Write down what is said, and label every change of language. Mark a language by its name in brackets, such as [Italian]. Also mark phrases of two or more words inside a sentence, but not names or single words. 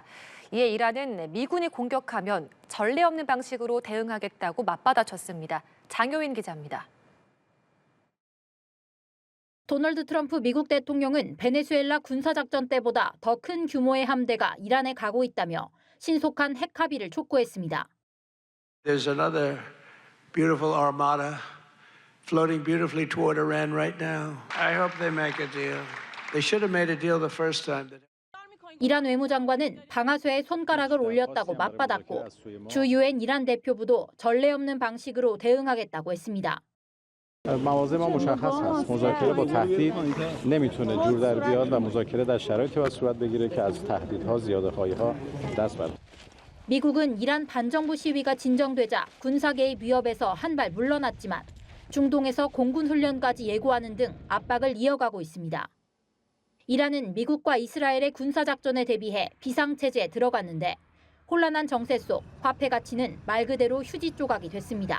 [Korean] 이에 이란은 미군이 공격하면 전례 없는 방식으로 대응하겠다고 맞받아쳤습니다. 장효인 기자입니다. 도널드 트럼프 미국 대통령은 베네수엘라 군사작전 때보다 더 큰 규모의 함대가 이란에 가고 있다며 신속한 핵 합의를 촉구했습니다. [English] There's another beautiful armada floating beautifully toward Iran right now. I hope they make a deal. They should have made a deal the first time. [Korean] 이란 외무장관은 방아쇠에 손가락을 올렸다고 맞받았고 주 유엔 이란 대표부도 전례 없는 방식으로 대응하겠다고 했습니다. [Persian] مواضع ما مشخص هست. مذاکره با تهدید نمیتونه جور در بیاد و مذاکره در شرایطی باید صورت بگیره که از تهدیدها زیاده‌خواهی‌ها دست برداره. [Korean] 미국은 이란 반정부 시위가 진정되자 군사 개입 위협에서 한 발 물러났지만 중동에서 공군 훈련까지 예고하는 등 압박을 이어가고 있습니다. 이란은 미국과 이스라엘의 군사 작전에 대비해 비상 체제에 들어갔는데 혼란한 정세 속 화폐 가치는 말 그대로 휴지 조각이 됐습니다.